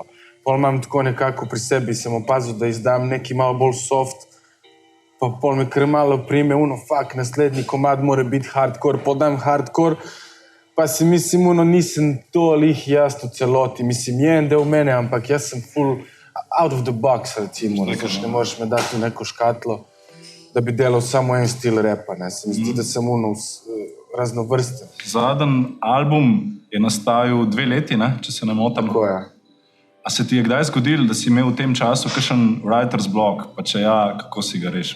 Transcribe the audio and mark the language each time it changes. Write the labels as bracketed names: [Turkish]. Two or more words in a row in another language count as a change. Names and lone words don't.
[Slovenian] Pol imam tako nekako pri sebi, sem opazil, da izdam neki malo bolj soft, pa pol me kar malo prime, naslednji komad mora biti hardcore, podam hardcore, pa si mislim, nisem to lih jaz v celoti, mislim, je en del mene, ampak jaz sem full [English] out of the box, [Slovenian] recimo, ne možeš me dati v neko škatlo, da bi delal samo en stil repa, ne, se mi zdi, da sem raznovrsten. Zadnji album je nastajal 2 leti, ne, če se ne motim. Tako je. A se ti je kdaj zgodilo, da si imel v tem času kakšen [English] writer's block, [Slovenian] pa če ja, kako si ga rešil?